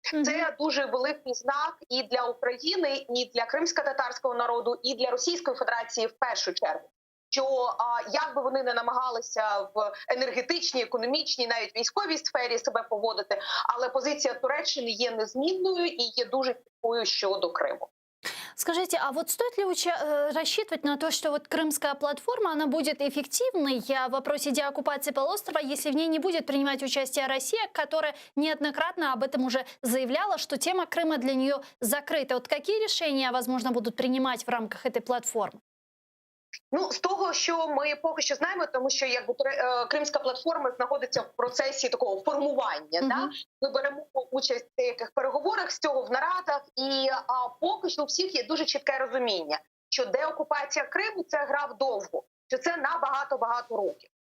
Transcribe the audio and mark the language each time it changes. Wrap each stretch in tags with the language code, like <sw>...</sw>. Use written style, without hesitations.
<uk>Це дуже великий знак і для України, і для кримсько-татарського народу, і для Російської Федерації в першу чергу. Що як би вони не намагалися в енергетичній, економічній, навіть військовій сфері себе поводити, але позиція Туреччини є незмінною і є дуже чіткою щодо Криму.</uk> <ru>Скажите, а вот стоит ли рассчитывать на то, что вот крымская платформа, она будет эффективной в вопросе деоккупации полуострова, если в ней не будет принимать участие Россия, которая неоднократно об этом уже заявляла, что тема Крыма для нее закрыта? Вот какие решения, возможно, будут принимать в рамках этой платформы?</ru> <uk>Ну, з того, що ми поки що знаємо, тому що Кримська платформа знаходиться в процесі такого формування. Да? Ми беремо участь в деяких переговорах з цього в нарадах, і поки що у всіх є дуже чітке розуміння, що деокупація Криму – це гра вдовго, що це на багато-багато років.</uk>